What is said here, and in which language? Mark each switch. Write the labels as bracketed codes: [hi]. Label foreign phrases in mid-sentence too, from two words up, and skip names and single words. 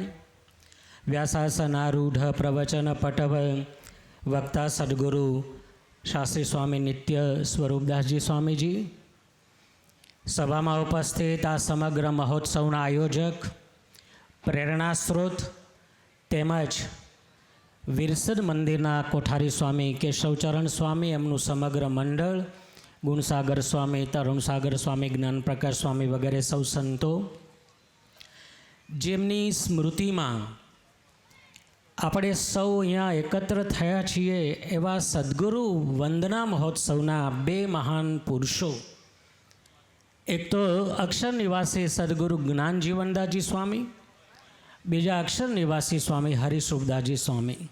[gu] વ્યાસાસનારૂઢ પ્રવચન પટવ વક્તા સદ્ગુરુ શાસ્ત્રી સ્વામી નિત્ય સ્વરૂપદાસજી સ્વામીજી, સભા માં ઉપસ્થિત આ સમગ્ર મહોત્સવના આયોજક, પ્રેરણા સ્રોત તેમજ વીરસદ મંદિરના કોઠારી સ્વામી કેશવચરણ સ્વામી, એમનું સમગ્ર મંડળ, ગુણસાગર સ્વામી, તરુણસાગર સ્વામી, જ્ઞાન પ્રકાશ સ્વામી વગેરે સૌ સંતો જેમની સ્મૃતિ માં આપણે સૌ અહીંયા એકત્ર થયા છીએ એવા સદગુરુ વંદના મહોત્સવના બે મહાન પુરુષો, એક તો અક્ષર નિવાસી સદગુરુ જ્ઞાનજીવનદાસજી સ્વામી, બીજા અક્ષર નિવાસી સ્વામી હરિસ્વરૂપદાસજી સ્વામી.